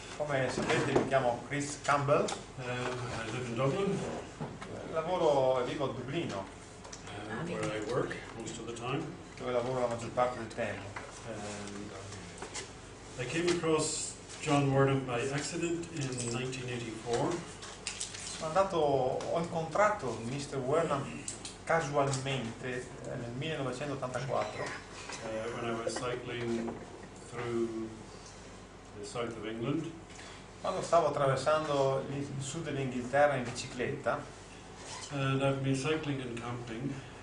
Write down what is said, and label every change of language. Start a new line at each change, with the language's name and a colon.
Italian: Come sapete mi chiamo Chris Campbell,
English: I live in Dublin,
Italian: lavoro e vivo a Dublino,
English: where I work most of the time.
Italian: dove lavoro la maggior parte del tempo.
English: And I came across John Wordham by accident in 1984.
Italian: Ho incontrato Mr. Wernham casualmente nel 1984
English: when I was cycling through the south of England.
Italian: quando stavo attraversando il sud dell'Inghilterra in bicicletta.
English: And I've been cycling and camping.